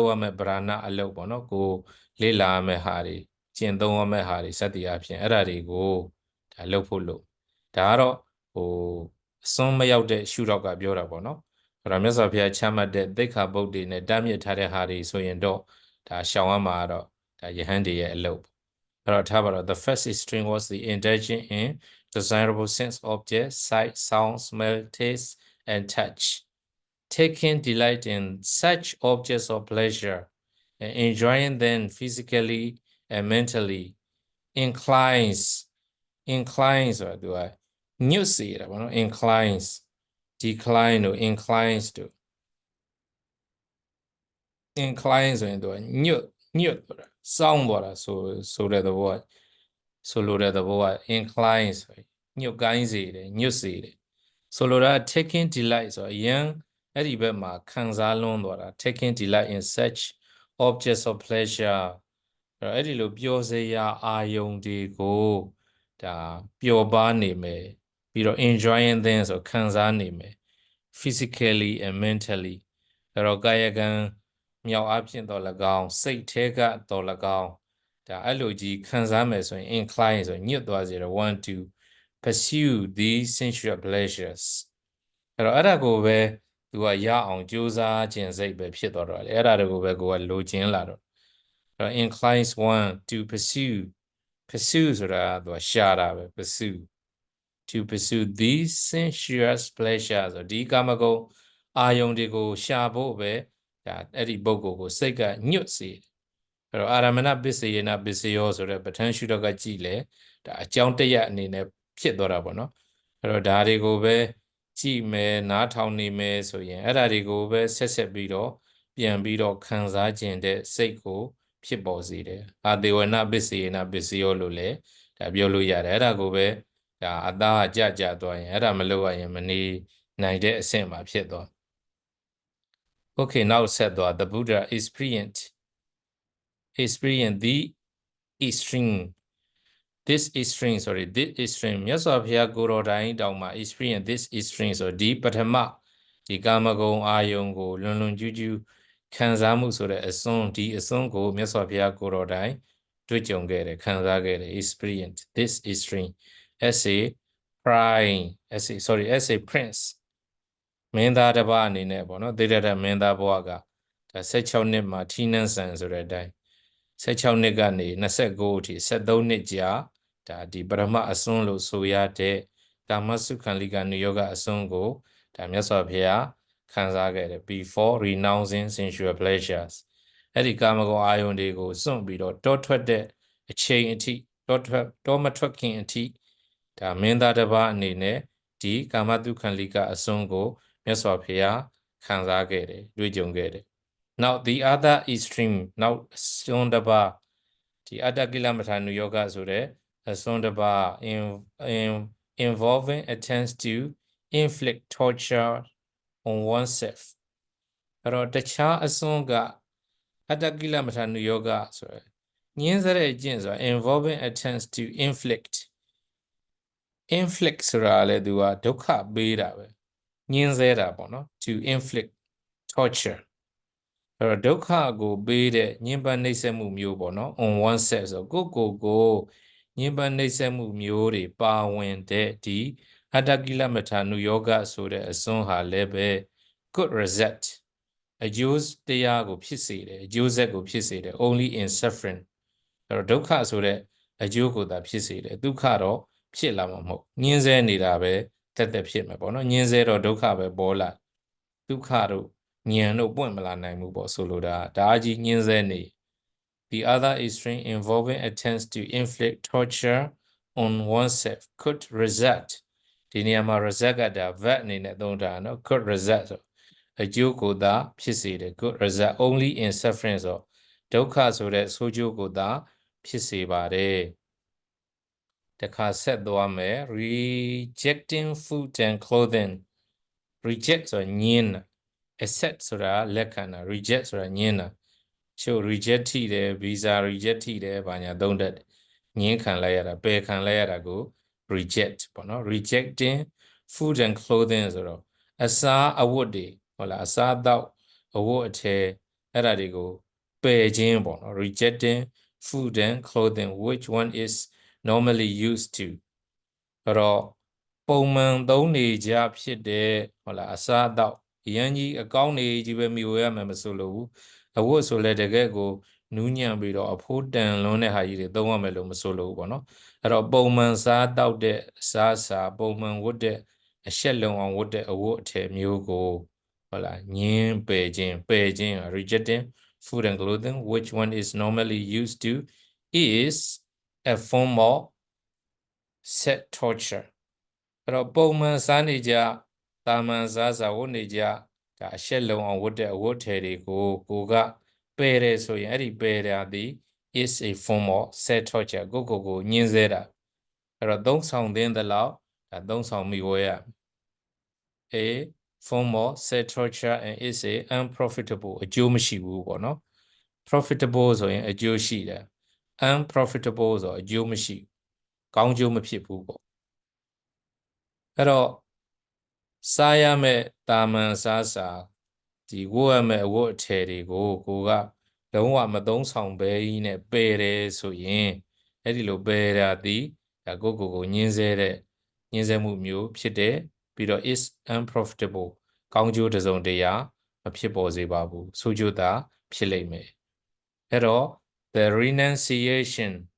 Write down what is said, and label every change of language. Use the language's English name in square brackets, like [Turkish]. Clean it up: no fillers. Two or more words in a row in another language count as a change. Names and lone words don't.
[Burmese] ရမဲ့ဗราဏအလုပ်ပေါ့နော်ကိုလေ့လာရမဲ့ဟာတွေကျင့်သုံးရမဲ့ဟာတွေစသည်အပြင်အဲ့ဒါတွေကိုဒါလုပ်ဖို့လို့ဒါကတော့ဟိုအစွန်းမရောက်တဲ့ရှုတော့ကပြောတာပေါ့နော်အဲ့တော့မြတ်စွာဘုရားချမှတ်တဲ့သိက္ခာပုဒ်တွေနဲ့တားမြစ်ထားတဲ့ဟာတွေဆိုရင်တော့ဒါရှောင်ရမှာတော့ဒါယဟန်တွေရဲ့အလုပ်အဲ့တော့ထားပါတော့ [English] the first extreme was the indulging in desirable sense objects sight sound smell taste and touch taking delight in such objects of pleasure and enjoying them physically and mentally inclines [Burmese] ဆိုတာသူကညွတ်စေတာပေါ့နော် [English] inclines [Burmese] decline တို့ inclines တို့ incline ဆိုရင်သူကညွတ်သွားတာစောင်းသွားတာဆိုတဲ့သဘောကဆိုလိုတဲ့သဘောက incline ဆိုရင်ညွတ်ကိုင်းစေတယ်ညွတ်စေတယ်ဆိုလိုတာ [English] taking delight [Burmese] ဆိုအရင်အဲ့ဒီဘက်မှာခံစားလွန်းသွားတာ [English] taking delight in such objects of pleasure [Burmese] အဲ့ဒီလိုပျော်စရာအာယုံတွေကိုဒါပျော်ပါနေမယ်ပြီးတော့ [English] enjoying them [Burmese] ဆိုခံစားနေမယ် [English] physically and mentally [Burmese] အဲ့တော့ကာယကံမြောက်အဖြစ်တော်၎င်းစိတ်ထဲကတော်၎င်းဒါအဲ့လိုကြီးခံစား မယ်ဆိုရင် incline ဆိုညွတ်သွားစေတော့ [English] want to pursue these sensual pleasures [Burmese] အဲ့တော့အဲ့ဒါကိုပဲသူကရအောင်ကြိုးစားခြင်းစိတ်ပဲဖြစ်သွားတော့လေအဲ့ဒါတွေကိုပဲကိုကလိုချင်လာတော့အဲ့တော့ [English] inclines one to pursue [Burmese] ဆိုတာသူကရှာတာပဲ [English] to pursue these sensuous pleasures [Burmese] ဆိုဒီကာမဂုဏ်အာယုန်တွေကိုရှာဖို့ပဲဒါအဲ့ဒီပုဂ္ဂိုလ် ကိုစိတ်ကညွတ်စေတယ်အဲ့တော့အာရမဏပစ္စယေနပစ္စယောဆိုတဲ့ပဋ္ဌာန်းရှုတော့ကကြည့်လေဒါအ ကြောင်းတရအနေနဲ့ဖြစ်သွားတာပေါ့နော်အဲ့တော့ဒါတွေကိုပဲကြည့်မယ်နားထောင်နေမယ်ဆိုရင်အဲ့ဒါတွေကိုပဲဆက်ပြီးတော့ပြန်ပြီးတော့ခံစားခြင်းတဲ့စိတ်ကိုဖြစ်ပေါ်စေတယ်အာဒေဝနာပစ္စယေနပစ္စယောလို့လည်းဒါပြောလို့ရတယ်အဲ့ဒါကိုပဲဒါအသားကကြသွားရင်အဲ့ဒါမလုပ်ရရင်မနေနိုင်တဲ့အဆင့်မှာဖြစ်သွား [English] Okay now [Burmese] ဆက်သွား [English] the Buddha experienced the extreme this extreme sorry this extreme [Burmese] မြတ်စွာဘုရားကိုယ်တော်တိုင်တောင်မှ [English] experience this extreme [Burmese] ဆိုဒီပထမဒီကာမဂုဏ်အာယုံကိုလွန်လွန်ကျူးကျူးခံစားမှုဆိုတဲ့အစွန်းဒီအစွန်းကိုမြတ်စွာဘုရားကိုယ်တော်တိုင်တွေ့ကြုံခဲ့တယ်ခံစားခဲ့တယ် experience [English] this extreme as a prime as a prince [Burmese] မင်းသားတစ်ပါးအနေနဲ့ပေါ့နော်သေရတမင်းသားဘဝကဒါ16နှစ်မှာထီးနန်းဆန်ဆိုတဲ့အတိုင်း16နှစ်ကနေ29အထိ73နှစ်ကြာဒါဒီပရ မအစွန်းလို့ဆိုရတဲ့ကာမစုခံလိကနိယောဂအစွန်းကိုဒါမြတ်စွာဘုရားခံစားခဲ့တယ် [English] before renouncing sensual pleasures [Burmese] အဲ့ဒီ ကာမဂုဏ်အာယုန်တွေကိုစွန့်ပြီးတော့တောထွက်တဲ့အချိန်အထိတောမထွက်ခင်အထိဒါမင်းသားတစ်ပါး အနေနဲ့ဒီကာမတုခံလိကအစွန်းကိုမြတ်စွာဘုရားခံစားခဲ့တယ်တွေ့ကြုံခဲ့တယ် [English] Now the other extreme now [Burmese] စွန်းတစ်ပါးဒီအတ္တကိလမထာနုယောဂဆိုတဲ့အစွန်းတစ်ပါး [English] involving attempts to inflict torture on oneself [Burmese] အဲ့တော့တခြားအစွန်းကအတ္တကိလမထာနုယောဂဆိုရယ်ညင်းစတဲ့အကျင့်ဆိုတာ [English] involving attempts to inflict [Burmese] ဆိုတာလည်းသူကဒုက္ခပေးတာပဲညင်းစဲတာပေါ့နော် [English] to inflict torture [Burmese] အဲ့တော့ဒုက္ခကိုပေးတဲ့ညှဉ်းပန်းနှိ ပ်စက်မှုမျိုးပေါ့နော် [English] on oneself [Burmese] ဆိုကိုညှဉ်းပန်းနှိပ်စက်မှုမျိုးတွေပါဝင်တဲ့ဒီအတ္တကိလမထာနုယောဂဆိုတဲ့အစွန်းဟာလည်းပဲ [English] good result [Burmese] အကျိုးတရားကိုဖြစ်စေတယ်အကျိုးဆက်ကိုဖြစ်စေတယ် [English] only in suffering [Burmese] အဲ့တော့ဒုက္ခဆိုတဲ့အကျိုးကိုသာဖြစ်စေတယ်ဒုက္ခတော့ဖြစ်လာမှာမဟုတ်ညှင်းဆဲနေတာပဲတက်ဖြစ်မယ်ပေါ့နော်ညှင်းဆဲတော့ဒုက္ခပဲ ပေါ်လာဒုက္ခတို့ဉာဏ်တို့ပွင့်မလာနိုင်ဘူးပေါ့ဆိုလိုတာဒါအကြီးညှင်းဆဲနေ [English] The other extreme involving attempts to inflict torture on oneself could result [Burmese] ဒီနေရာမှာ result ကဒါ verb အနေနဲ့သုံးတာနော် [English] could result [Burmese] ဆိုအကျိုးကိုသာဖြစ်စေတယ် [English] could result only in suffering [Burmese] ဆိုဒုက္ခဆိုတဲ့ဆိုးကျိုးကိုသာဖြစ်စေပါတယ်တခါဆက်သွားမယ် [English] rejecting food and clothing [Burmese] reject ဆိုညင်းတာ accept ဆိုတာလက်ခံတာ reject ဆိုတာညင်းတာချို့ reject ထိတယ် [English] visa reject [Burmese] ထိတယ်ဘာညာသုံးတတ်ညင်းခံလိုက်ရတာပယ်ခံလိုက်ရတာကို reject ပေါ့နော် [English] rejecting food and clothing [Burmese] ဆိုတော့အစားအဝတ်တွေဟုတ်လားအစားအသောက်အဝတ်အထည်အဲ့ဒါတွေကိုပယ်ခြင်းပေါ့နော် [English] rejecting food and clothing which one is normally used to [Burmese] အဲ့တော့ပုံမှန်သုံးနေကြဖြစ်တဲ့ဟုတ်လားအစားအသောက်အရန်ကြီးအကောင်းနေကြီးပဲ မြှိုရမယ်မဆိုလို့ဘူးအဝတ်ဆိုလဲတကယ်ကိုနူးညံ့ပြီးတော့အဖိုးတန်လွန်းတဲ့ဟာကြီးတွေသုံးရမယ်လို့မဆိုလို့ဘူးပေါ့နော်အဲ့တော့ပုံမှန်စားတောက်တဲ့အစားအစာပုံမှန်ဝတ်တဲ့အရှက်လုံအောင်ဝတ်တဲ့အဝတ်အထည်မျိုးကိုဟုတ်လားညင်းပယ်ခြင်း [English] rejecting food and clothing which one is normally used to is a form of set torture [Burmese] အဲ့တော့ပုံမှန်စားနေကြတာမန်စားစာဝတ်နေကြဒါအရှက်လုံအောင်ဝတ်တဲ့အဝတ်ထည်တွေကိုကပယ်တယ်ဆိုရင်အဲ့ဒီပယ်တာဒီ [English] is a form of set torture [Burmese] ကိုညှင်းဆဲတာအဲ့တော့သုံးဆောင်သင်းသလောက်ဒါသုံးဆောင်မိဝဲရ [English] a form of set torture and is a unprofitable [Burmese] အကျိုးမရှိဘူးပေါ့နော် [English] profitable [Burmese] ဆိုရင်အကျိုးရှိတယ် [English] unprofitable [Burmese] ဆိုအကျိုးမရှိ ကောင်းကျိုးမဖြစ်ဘူးပေါ့အဲ့တော့စားရမယ့်တာမန်စားစာဒီဝတ်ရမယ့်အဝတ်အထည်တွေကိုကလုံးဝမသုံးဆောင်ဘဲကြီးနဲ့ပယ်တယ်ဆိုရင်အဲ့ဒီလိုပယ်တာဒီဒါကိုညှင်းဆဲမှုမျိုးဖြစ်တယ်ပြီးတော့ [English] is unprofitable [Burmese] ကောင်းကျိုးတစ်စုံတရာမဖြစ်ပေါ်စေပါဘူးဆိုကြတာဖြစ်လိမ့်မယ်အဲ့တော့ [English] the renunciation